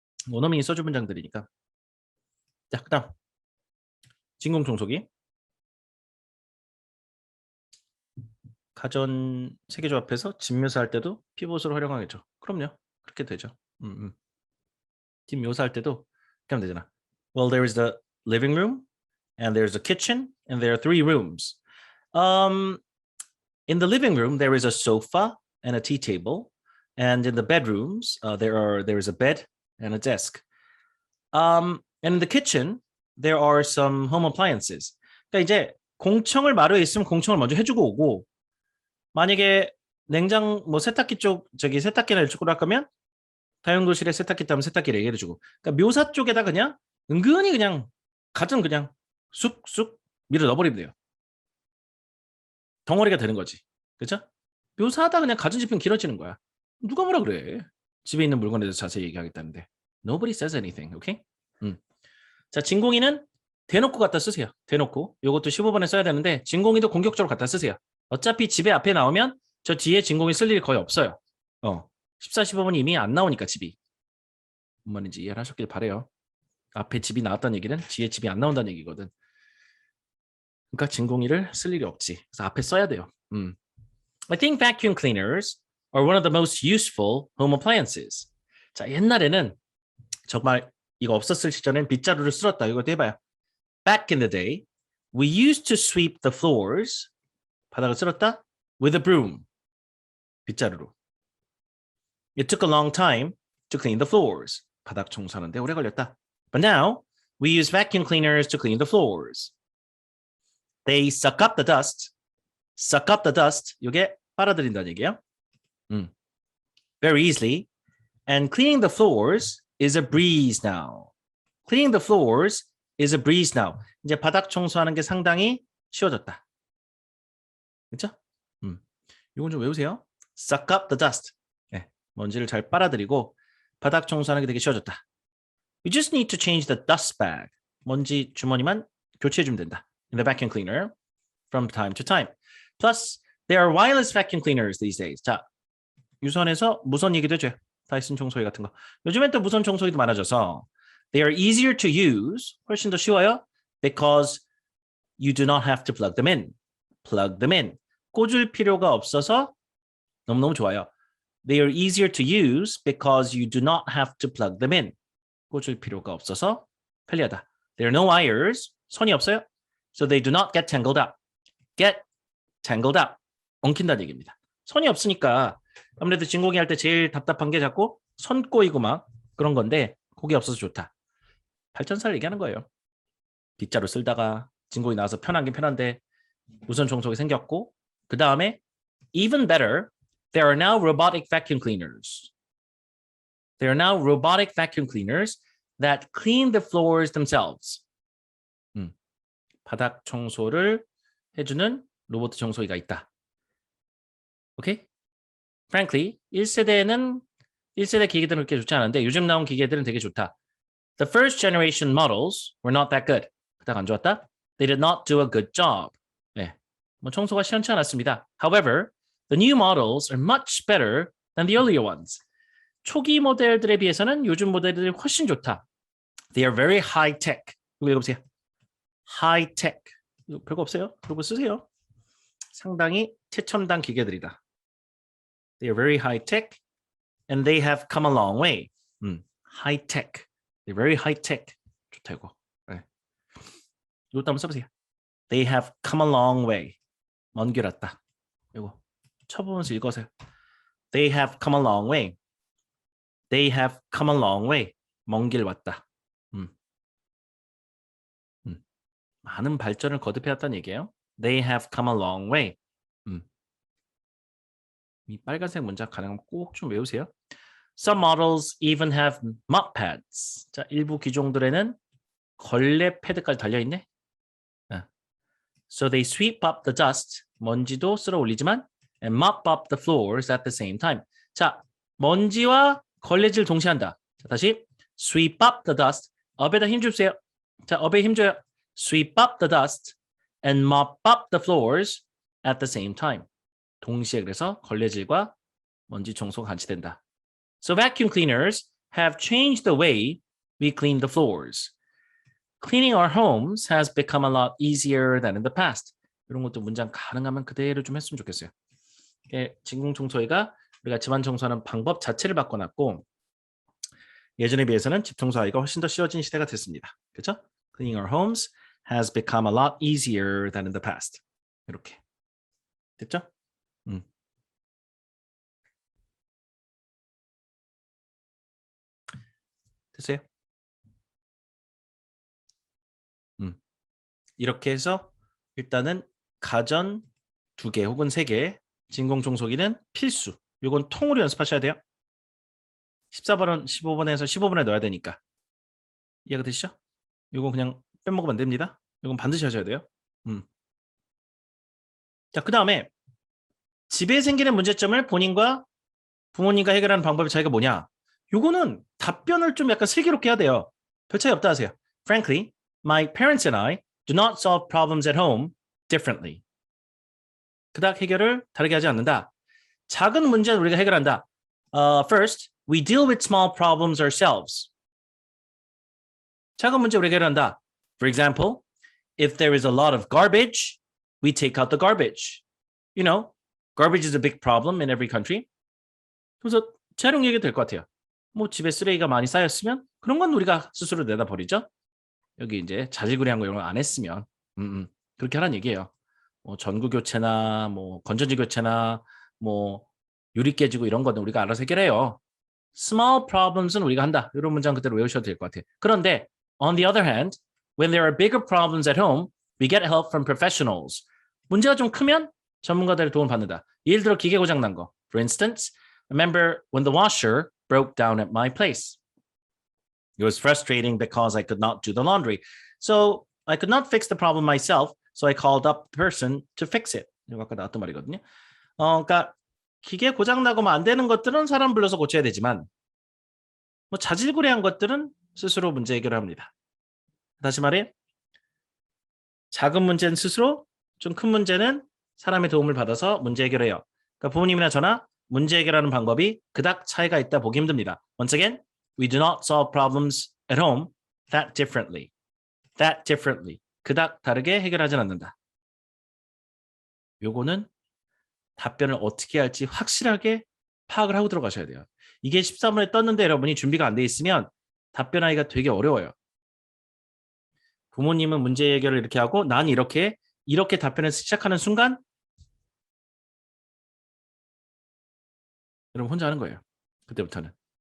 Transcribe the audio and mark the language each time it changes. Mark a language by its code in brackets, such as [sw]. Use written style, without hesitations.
[ko] 원어민이 써준 문장들이니까. 자, 그 다음. 진공청소기. 가전 세계조합해서 집 묘사할 때도 피봇으로 활용하겠죠. 그럼요. 그렇게 되죠. 집 묘사할 때도 그렇게 하면 되잖아. [en] Well, there is the living room, and there's a kitchen, and there are 3 rooms. In the living room, there is a sofa and a tea table, and in the bedrooms, there is a bed and a desk. And in the kitchen, there are some home appliances. [ko] 그러니까 이제 공청을 마루에 있으면 공청을 먼저 해주고 오고, 만약에 냉장 뭐 세탁기 쪽 저기 세탁기나 이쪽으로 할 거면 다용도실에 세탁기 있다면 세탁기를 얘기해 주고, 그러니까 묘사 쪽에다 그냥 은근히 그냥 가전 그냥 쑥쑥 밀어 넣어버리면 돼요. 덩어리가 되는 거지. 그렇죠? 묘사하다 그냥 가전제품 길어지는 거야. 누가 뭐라 그래. 집에 있는 물건에 대해서 자세히 얘기하겠다는데. [en] Nobody says anything. [ko] 오케이? 자, 진공인은 대놓고 갖다 쓰세요. 대놓고. 이것도 15번에 써야 되는데 진공인도 공격적으로 갖다 쓰세요. 어차피 집에 앞에 나오면 저 뒤에 진공인 쓸 일이 거의 없어요. 14, 15번이 이미 안 나오니까 집이. 뭔 말인지 이해를 하셨길 바래요. 앞에 집이 나왔다는 얘기는 뒤에 집이 안 나온다는 얘기거든. 그러니까 진공인을 쓸 일이 없지. 그래서 앞에 써야 돼요. [en] I think vacuum cleaners are one of the most useful home appliances. [ko] 자, 옛날에는 정말 이거 없었을 시절엔 빗자루를 쓸었다. 이것도 해봐요. [en] Back in the day, we used to sweep the floors. [ko] 바닥을 쓸었다. [en] With a broom. [ko] 빗자루로. [en] It took a long time to clean the floors. [ko] 바닥 청소하는데 오래 걸렸다. [en] But now, we use vacuum cleaners to clean the floors. They suck up the dust. Suck up the dust. [ko] 이게 빨아들인다는 얘기예요. [en] Very easily. And cleaning the floors is a breeze now. Cleaning the floors is a breeze now. [ko] 이제 바닥 청소하는 게 상당히 쉬워졌다. 그렇죠? 이건 좀 외우세요. [en] Suck up the dust. [ko] 네, 먼지를 잘 빨아들이고 바닥 청소하는 게 되게 쉬워졌다. [en] You just need to change the dust bag. [ko] 먼지 주머니만 교체해주면 된다. [en] In the vacuum cleaner from time to time. Plus, there are wireless vacuum cleaners these days. [ko] 자, 유선에서 무선 얘기도 해줘요. 다이슨 청소기 같은 거. 요즘엔 또 무선 청소기도 많아져서 [en] they are easier to use. [ko] 훨씬 더 쉬워요. [en] Because you do not have to plug them in. Plug them in. [ko] 꽂을 필요가 없어서 너무너무 좋아요. [en] They are easier to use because you do not have to plug them in. [ko] 꽂을 필요가 없어서 편리하다. [en] There are no wires. [ko] 선이 없어요. [en] So they do not get tangled up. Get tangled up. [ko] 엉킨다는 얘기입니다. 선이 없으니까 아무래도 진공이 할 때 제일 답답한 게 자꾸 선 꼬이고 막 그런 건데 그게 없어서 좋다. 발전사를 얘기하는 거예요. 빗자루 쓸다가 진공이 나와서 편하긴 편한데 무선 청소기 생겼고 그 다음에 [en] even better, there are now robotic vacuum cleaners. There are now robotic vacuum cleaners that clean the floors themselves. [ko] 바닥 청소를 해주는 로봇 청소기가 있다. 오케이? Frankly, 1세대 기계들은 그렇게 좋지 않은데 요즘 나온 기계들은 되게 좋다. [en] The first generation models were not that good. [ko] 그닥 안 좋았다. [en] They did not do a good job. [ko] 네, 뭐 청소가 시원치 않았습니다. [en] However, the new models are much better than the earlier ones. [ko] 초기 모델들에 비해서는 요즘 모델들이 훨씬 좋다. [en] They are very high tech. [ko] 이거 읽어보세요. high tech. 이거 별거 없어요. 그러고 쓰세요. 상당히 최첨단 기계들이다. [en] They are very high tech and they have come a long way. high tech. They're very high tech. [ko] 좋다 이거. 네. 이것도 한번 써보세요. [en] They have come a long way. [ko] 먼 길 왔다. 이거 쳐보면서 읽어보세요. [en] They have come a long way. They have come a long way. [ko] 먼 길 왔다. 많은 발전을 거듭해왔다는 얘기예요. [en] They have come a long way. [ko] 이 빨간색 문장 가능하면 꼭 좀 외우세요. [en] Some models even have mop pads. [ko] 자, 일부 기종들에는 걸레 패드까지 달려있네. [en] So they sweep up the dust. [ko] 먼지도 쓸어 올리지만 [en] and mop up the floors at the same time. [ko] 자, 먼지와 걸레질 동시에 한다. 자, 다시 [en] sweep up the dust. [ko] up에다 힘 주세요. 자, up에 힘 줘요. [en] Sweep up the dust and mop up the floors at the same time. [ko] 동시에 그래서 걸레질과 먼지 청소가 같이 된다. [en] So vacuum cleaners have changed the way we clean the floors. Cleaning our homes has become a lot easier than in the past. [ko] 이런 것도 문장 가능하면 그대로 좀 했으면 좋겠어요. 진공청소기가 우리가 집안 청소하는 방법 자체를 바꿔놨고 예전에 비해서는 집 청소하기가 훨씬 더 쉬워진 시대가 됐습니다. 그렇죠? [en] Cleaning our homes has become a lot easier than in the past. [ko] 이렇게 됐죠? 됐어요? 이렇게 해서 일단은 가전 2개 혹은 3개, 진공청소기는 필수. 이건 통으로 연습하셔야 돼요. 14번, 15번에서 15번에 넣어야 되니까. 이해가 되시죠? 이건 그냥 빼먹으면 안 됩니다. 이건 반드시 하셔야 돼요. 자, 그 다음에 집에 생기는 문제점을 본인과 부모님과 해결하는 방법의 차이가 뭐냐? 요거는 답변을 좀 약간 슬기롭게 해야 돼요. 별 차이 없다 하세요. [en] Frankly, my parents and I do not solve problems at home differently. [ko] 그닥 해결을 다르게 하지 않는다. 작은 문제는 우리가 해결한다. [en] First, we deal with small problems ourselves. [ko] 작은 문제 우리가 해결한다. [en] For example, if there is a lot of garbage, we take out the garbage. You know, garbage is a big problem in every country. [ko] 그래서 재활용 얘기가 될 것 같아요. 뭐 집에 쓰레기가 많이 쌓였으면 그런 건 우리가 스스로 내다 버리죠. 여기 이제 자질구레한 거 이런 거 안 했으면 그렇게 하라는 얘기예요. 뭐 전구 교체나 뭐 건전지 교체나 뭐 유리 깨지고 이런 거는 우리가 알아서 해결해요. [en] Small problems [ko] 은 우리가 한다. 이런 문장 그대로 외우셔도 될 것 같아요. [en] 그런데 on the other hand, when there are bigger problems at home, we get help from professionals. [ko] 문제가 좀 크면 전문가들의 도움을 받는다. 예를 들어 기계 고장 난 거. [en] For instance, remember when the washer broke down at my place. It was frustrating because I could not do the laundry. So I could not fix the problem myself. So I called up the person to fix it. [ko] 이거 아까 나왔던 말이거든요. 그러니까 기계 고장 나고 안 되는 것들은 사람 불러서 고쳐야 되지만 뭐 자질구레한 것들은 스스로 문제 해결을 합니다. 다시 말해 작은 문제는 스스로, 좀 큰 문제는 사람의 도움을 받아서 문제 해결해요. 그러니까 부모님이나 저나 문제 해결하는 방법이 그닥 차이가 있다 보기 힘듭니다. [en] Once again, we do not solve problems at home that differently. That differently. [ko] 그닥 다르게 해결하진 않는다. 요거는 답변을 어떻게 할지 확실하게 파악을 하고 들어가셔야 돼요. 이게 13번에 떴는데 여러분이 준비가 안 돼 있으면 답변하기가 되게 어려워요. 부모님은 문제 해결을 이렇게 하고 난 이렇게 답변을 시작하는 순간 여러분 혼자 하는 거예요. 그때부터는.